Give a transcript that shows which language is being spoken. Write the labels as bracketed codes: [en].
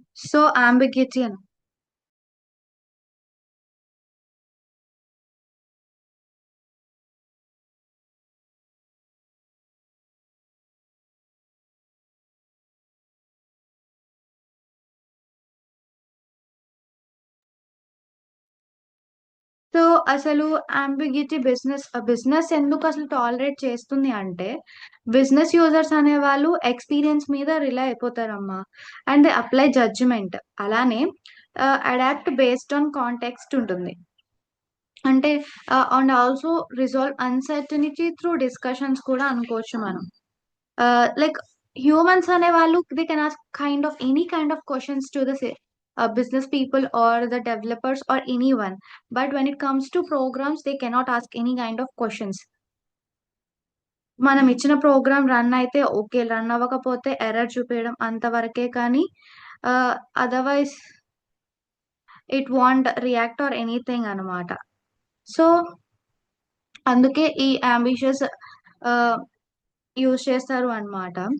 [te] So ambiguity అని so అసలు ambiguity business ఎందుకు అసలు టాలరేట్ చేస్తుంది అంటే బిజినెస్ యూజర్స్ అనే వాళ్ళు ఎక్స్పీరియన్స్ మీద rely అయిపోతారమ్మా. [en] And they apply judgement. అలానే adapt based on context ఉంటుంది. అంటే and also resolve uncertainty through discussions [te] కూడా అనుకోవచ్చు మనం. [en] like humans [te] అనే వాళ్ళు [en] They can ask kind of any kind of questions to the business people or the developers or anyone, but when it comes to programs they cannot ask any kind of questions. [te] మనం ఇచ్చిన program run అయితే okay, run అవ్వకపోతే error చూపించడం అంతవరకే, కానీ otherwise [en] it want react or anything [te] అనమాట. So అందుకే ఈ అంబిషియస్ యూజ్ చేస్తారు అన్నమాట.